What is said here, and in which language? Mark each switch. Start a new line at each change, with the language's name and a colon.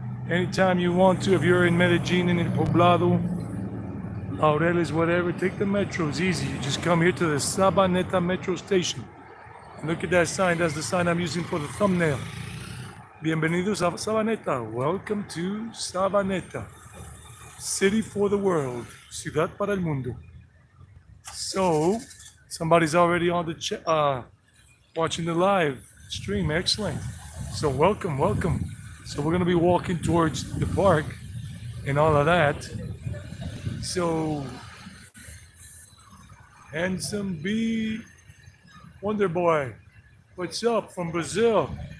English: Anytime you want to, if you're in Medellin, in El Poblado, Laureles, whatever, take the metro, it's easy. You just come here to the Sabaneta metro station. And look at that sign, that's the sign I'm using for the thumbnail.
Spanish: Bienvenidos a Sabaneta,
English: welcome to Sabaneta. City for the world,
Spanish: ciudad para el mundo.
English: So, somebody's already on the watching the live stream, excellent. So welcome. So we're gonna be walking towards the park and all of that. So, Handsome B, Wonder Boy, what's up from Brazil?